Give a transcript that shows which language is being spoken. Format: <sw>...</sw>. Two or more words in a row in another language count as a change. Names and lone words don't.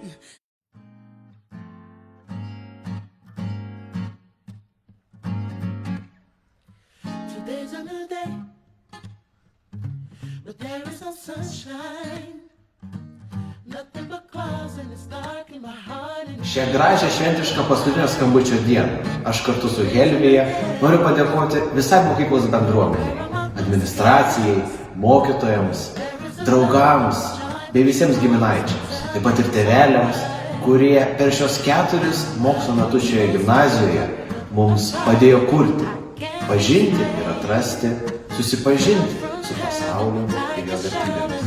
<en>Today's a new day, but there is no sunshine. Nothing but clouds and it's dark in my heart.</en> <lt>Šią gražią šventišką paskutinio skambučio dieną aš kartu su Helvija noriu padėkoti visai mokyklos bendruomeniai, administracijai, mokytojams, draugams bei visiems giminaičiams, taip pat ir tėveliams, kurie per šios 4 mokslo metus šioje gimnazijoje mums padėjo kurti, pažinti ir atrasti, susipažinti su pasauliu ir jo vertybėmis.</lt>